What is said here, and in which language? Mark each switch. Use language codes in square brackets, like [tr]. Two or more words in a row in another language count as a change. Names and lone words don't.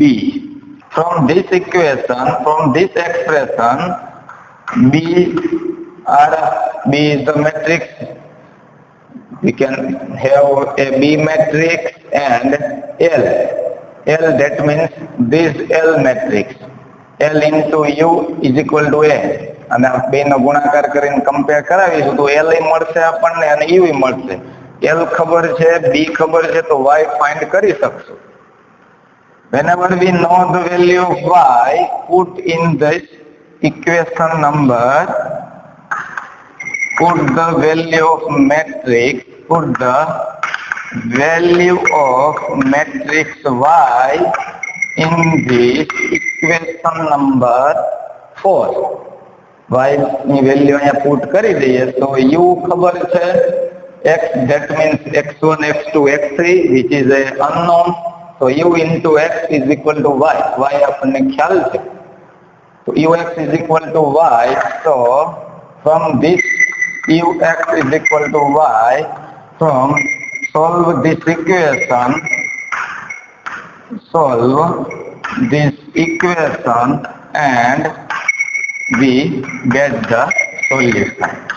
[en] From this equation, from this expression, B is the matrix. We can have a B matrix and L. L, that means this L matrix. L into U is equal to A. [gu] અને બેનો ગુણાકાર કરીને કમ્પેર કરાવીશું તો L મળશે આપણને અને U મળશે. L ખબર છે, B ખબર છે, તો Y ફાઇન્ડ કરી શકશું. [en] Whenever we know the value of Y, put in this equation number, put the value of matrix, put the value of matrix Y in this equation number 4. [gu] Y ની વેલ્યુ અહીંયા પુટ કરી દઈએ તો U ખબર છે, [en] X, that means X1, X2, X3, which is a unknown. So U into X is equal to Y. Y [gu] આપણને ખ્યાલ છે. [en] So Ux is equal to Y. So from this Ux is equal to Y, from solve this equation and we get the solution.